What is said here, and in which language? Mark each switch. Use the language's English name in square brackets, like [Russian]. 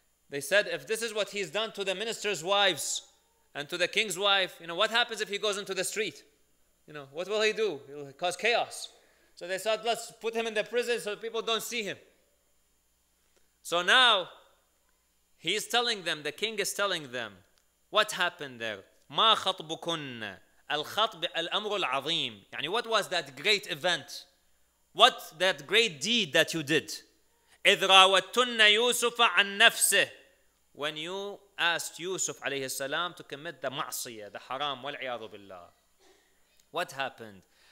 [English] They said, if this is what he's done to the minister's wives and to the king's wife, what happens if he goes into the street? What will he do? He'll cause chaos. So they thought, let's put him in the prison so people don't see him. So now, he's telling them, the king is telling them, what happened there? [Arabic] ما خطبكن الخطب الأمر العظيم. [English] يعني what was that great event? What that great deed that you did? [Arabic] إذ راوتن يوسف عن نفسه. [English] When you asked Yusuf alayhi salam to commit the ma'siyah, the haram, wal-'iyadhu billah. What happened?